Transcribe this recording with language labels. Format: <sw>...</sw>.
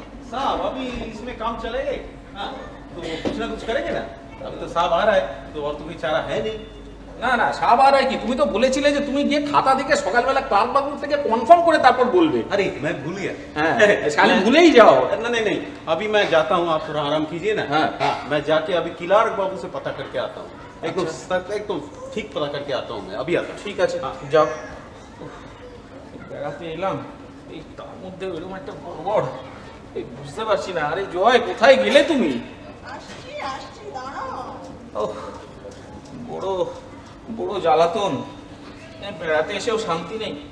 <hi>साहब अभी इसमें काम चलेगा। हाँ तो कुछ ना कुछ करेंगे ना। अभी तो साहब आ रहा है तो और तो कोई चारा है नहीं।</hi> <bn>না না সাবার হয় কি, তুমি তো বলেছিলে যে তুমি গিয়ে খাতা দেখে সকালবেলা ক্লার্ক বাবু থেকে কনফার্ম করে তারপর বলবে।</bn> <hi>अरे मैं भूल गया।</hi> <bn>হ্যাঁ খালি ভুলেই যাও।</bn> <hi>नहीं नहीं अभी मैं जाता हूँ, आप थोड़ा आराम कीजिए ना। हाँ। हाँ मैं जाके अभी क्लार्क बाबू से पता करके आता हूँ। एकदम ठीक पता करके आता हूँ मैं, अभी आता हूँ।</hi> <bn>ঠিক আছে যাও। বেড়াতে এলাম, এই তার মধ্যে এরকম একটা গড়বড়, এই বুঝতে পারছি না। আরে জয় কোথায় গেলে তুমি? আসছি আসছি, দাঁড়াও। ওহ, বড় বড় জ্বালাতন, বেড়াতে এসেও শান্তি নেই।</bn>